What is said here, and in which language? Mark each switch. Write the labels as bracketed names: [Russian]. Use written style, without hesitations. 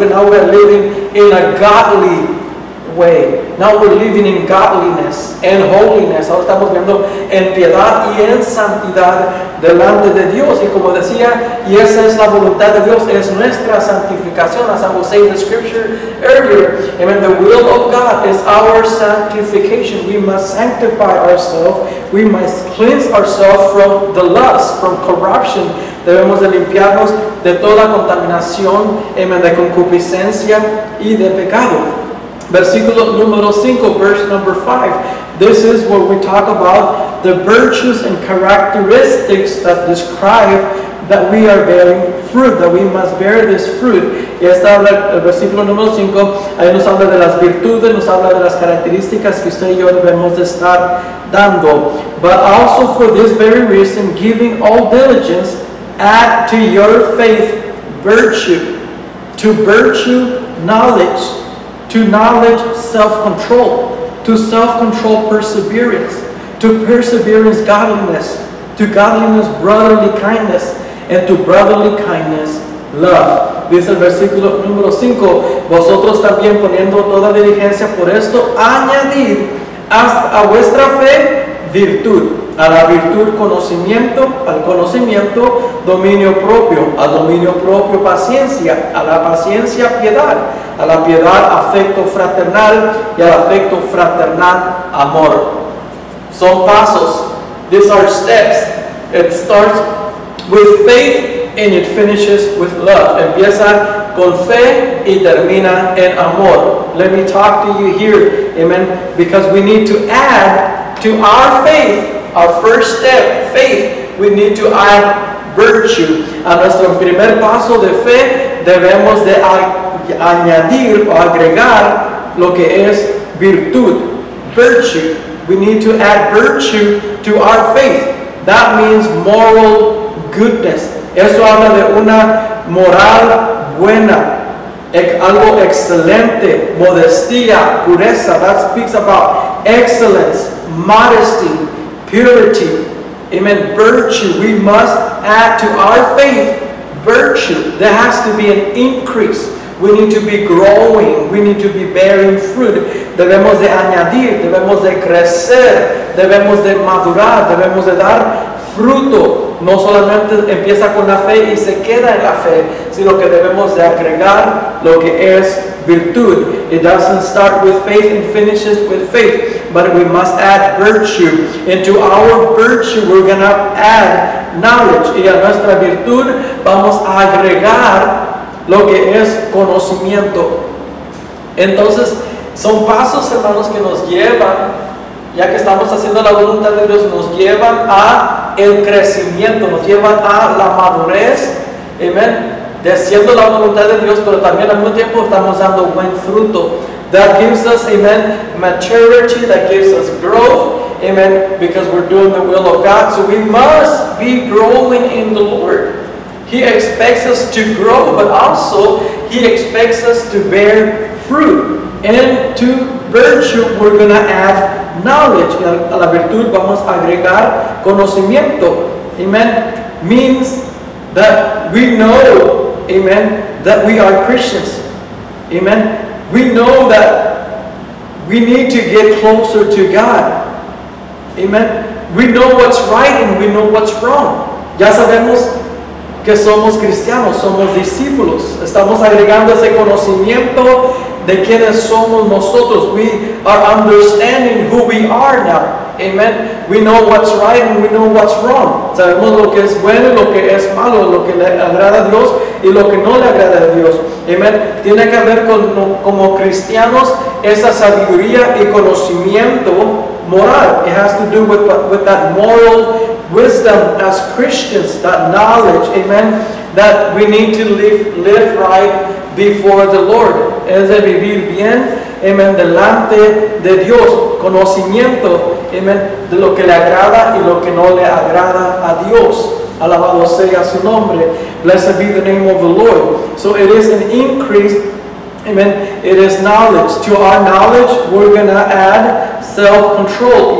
[English] Now we're living in a godly way. Now we're living in godliness and holiness. [Spanish] Ahora estamos viendo en piedad y en santidad delante de Dios. Y como decía, y esa es la voluntad de Dios, es nuestra santificación, [English] as I was saying in the scripture earlier. [Spanish] Amen. [English] The will of God is our sanctification. We must sanctify ourselves. We must cleanse ourselves from the lust, from corruption. [Spanish] Debemos de limpiarnos de toda contaminación, amen, de concupiscencia y de pecado. Versículo número 5, [English] verse number 5. This is what we talk about, the virtues and characteristics that describe that we are bearing fruit, that we must bear this fruit. [Spanish] Y esta habla, el versículo número 5, ahí nos habla de las virtudes, nos habla de las características que usted y yo debemos de estar dando. [English] But also for this very reason, giving all diligence, add to your faith virtue, to virtue knowledge, to knowledge self-control, to self-control perseverance, to perseverance godliness, to godliness brotherly kindness, and to brotherly kindness love. [Spanish] Dice el versículo número 5, vosotros también poniendo toda diligencia por esto, añadid a vuestra fe virtud, a la virtud conocimiento, al conocimiento dominio propio, al dominio propio paciencia, a la paciencia piedad, a la piedad afecto fraternal y al afecto fraternal amor. Son pasos. [English] These are steps. It starts with faith and it finishes with love. [Spanish] Empieza con fe y termina en amor. [English] Let me talk to you here, amen, because we need to add to our faith, our first step, faith, we need to add virtue. [Spanish] A nuestro primer paso de fe debemos de añadir o agregar lo que es virtud, virtue. [English] We need to add virtue to our faith. That means moral goodness. [Spanish] Eso habla de una moral buena, algo excelente, modestia, pureza. [English] That speaks about excellence, modesty, purity. Amen. Virtue. We must add to our faith virtue. There has to be an increase. We need to be growing. We need to be bearing fruit. [Spanish] Debemos de añadir, debemos de crecer, debemos de madurar, debemos de dar fruto. No solamente empieza con la fe y se queda en la fe, sino que debemos de agregar lo que es virtud. [English] It doesn't start with faith and finishes with faith, but we must add virtue. Into our virtue we're going to add knowledge, [Spanish] y a nuestra virtud vamos a agregar lo que es conocimiento. Entonces son pasos, hermanos, que nos llevan, ya que estamos haciendo la voluntad de Dios, nos llevan a el crecimiento, nos llevan a la madurez, amén, de haciendo la voluntad de Dios, pero también al mismo tiempo estamos dando buen fruto. [English] That gives us, amen, maturity, that gives us growth, amen, because we're doing the will of God. So we must be growing in the Lord. He expects us to grow, but also He expects us to bear fruit. And to virtue we're going to add knowledge. [Spanish] A la virtud vamos a agregar conocimiento. Amen. [English] Means that we know, amen, that we are Christians. Amen. We know that we need to get closer to God. Amen. We know what's right and we know what's wrong. [Spanish] Ya sabemos que somos cristianos, somos discípulos. Estamos agregando ese conocimiento de quiénes somos nosotros. [English] We are understanding who we are now. Amen. We know what's right and we know what's wrong. [Spanish] Sabemos lo que es bueno y lo que es malo, lo que le agrada a Dios y lo que no le agrada a Dios. Amen. Tiene que ver como cristianos esa sabiduría y conocimiento moral. [English] It has to do with that moral wisdom as Christians, that knowledge, amen, that we need to live right before the Lord. [Spanish] Es de vivir bien, amen, delante de Dios. Conocimiento, amen, de lo que le agrada y lo que no le agrada a Dios. Alabado sea su nombre. [English] Blessed be the name of the Lord. So it is an increase, amen, it is knowledge. To our knowledge, we're going to add self-control.